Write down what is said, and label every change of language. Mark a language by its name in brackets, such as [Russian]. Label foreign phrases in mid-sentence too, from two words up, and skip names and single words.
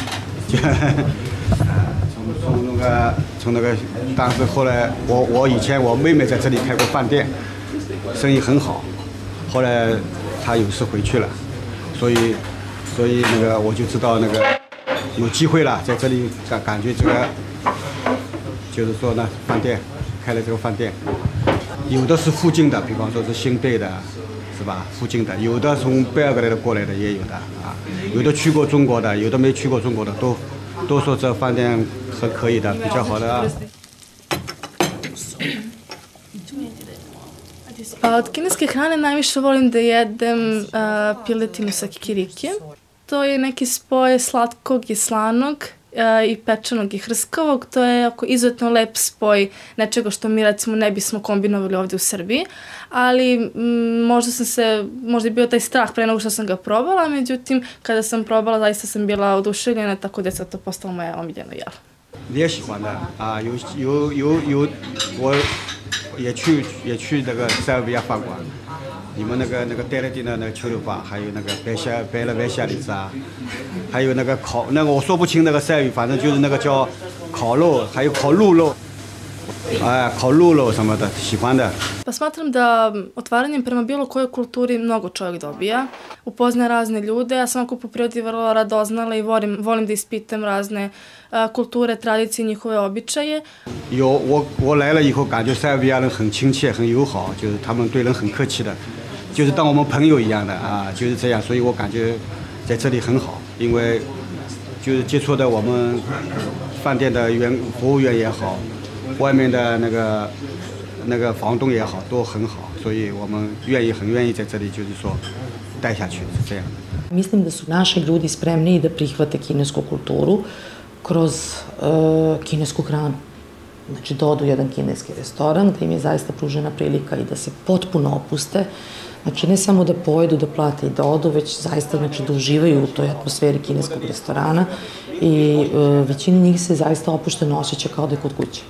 [Chinese] 从那个，但是后来我以前我妹妹在这里开过饭店，生意很好，后来她有事回去了，所以那个我就知道那个有机会了，在这里感觉这个就是说呢，饭店开了这个饭店，有的是附近的，比方说是新北的，是吧？附近的，有的从贝尔格莱的过来的也有的啊，有的去过中国的，有的没去过中国的都说这饭店很可以的，比较好的。 [Serbian] Od kineske hrane najviše volim da jedem piletinu sa kikirikijem. To je neki spoj slatkog i slanog i pečenog i hrskavog. To je izuzetno lep spoj nečega što mi recimo ne bismo kombinovali ovde u Srbiji, ali možda je bio taj strah pre nego što sam ga probala, međutim kada sam probala zaista sam bila oduševljena, tako da je sad to postalo moje omiljeno jelo. [Chinese] 也喜欢的啊，我也去那个塞尔维亚饭馆，你们那个戴乐丁的那个秋柳饭，还有那个白了白虾梨子啊，还有那个我说不清那个塞尔语，反正就是那个叫烤肉，还有烤鹿肉，烤鹿肉什么的，喜欢的。 [Serbian] Pa smatram da otvaranjem prema bilo kojoj kulturi mnogo čovjek dobija, upozna razne ljude, ja sam ako po prirodi vrlo radoznala i volim da ispitam razne kulture, tradicije, njihove običaje. [Chinese] 我来了以后，感觉塞尔维亚人很亲切、很友好，就是他们对人很客气的，就是当我们朋友一样的啊，就是这样。所以我感觉在这里很好，因为就是接触的我们饭店的服务员也好，外面的那个房东也好，都很好，所以我们很愿意在这里就是说待下去，是这样的。 [Serbian] Mislim da su naši ljudi spremniji da prihvate kinesku kulturu kroz kinesku hranu. Znači da odu u jedan kineski restoran, da im je zaista pružena prilika i da se potpuno opuste. Znači ne samo da pojedu, da plate i da odu, već zaista znači, da uživaju u toj atmosferi kineskog restorana i većina njih se zaista opušteno osjeća kao da je kod kuće.